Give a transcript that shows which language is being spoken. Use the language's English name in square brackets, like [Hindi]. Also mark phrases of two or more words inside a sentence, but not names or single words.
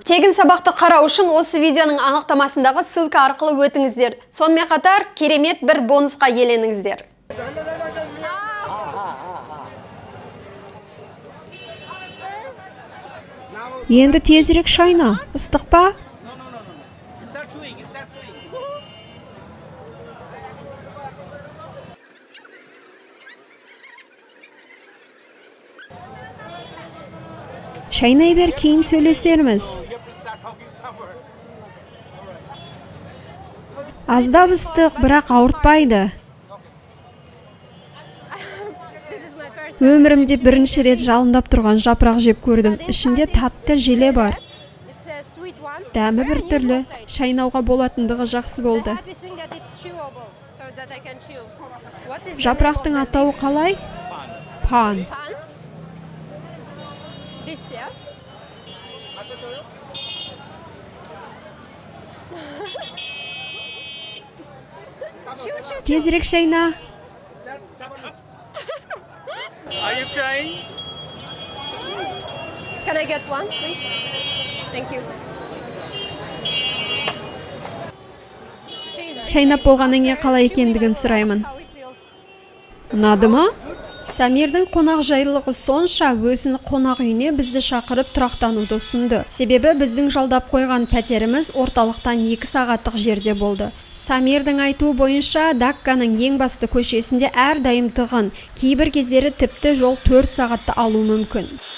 [Kazakh] Тегін сабақты қарау үшін осы видеоның анықтамасындағы ссылка арқылы өтіңіздер. Сонымен қатар керемет бір бонусқа еленіңіздер. Енді тезірек шайна. Ыстық па? [English] Start chewing. [Kazakh] Шайнай бер, кейін сөйлесерміз. Аздап ыстық, бірақ ауыртпайды. Өмірімде бірінші рет жалындап тұрған жапырақ жеп көрдім. Ішінде татты желе бар. [English] It's a sweet one. [Kazakh] Дәмі бір түрлі. Шайнауға болатындығы жақсы болды. [English] Happy thing that it's chewable, so that I can chew. What is the [Kazakh] Жапырақтың [English] name of the [Kazakh] атауы қалай? Пан. [English] leaf? Pan? This, yeah? [Kazakh] Тезірек шайна. [English] Are you crying? Can I get one, please? Thank you. [Kazakh] Шайнап болғаннан кейін қалай екендігін сұраймын. [English] How it feels. [Kazakh] Ұнады ма? Самирдің қонақ жайлылығы сонша өзін қонақ үйіне бізді шақырып тұрақтануды ұсынды. Себебі біздің жалдап қойған пәтеріміз орталықтан 2 сағаттық жерде болды. Самирдің айтуы бойынша Дакканың ең басты көшесінде әрдайым тығын, кейбір кездері тіпті жол 4 сағатты алу мүмкін.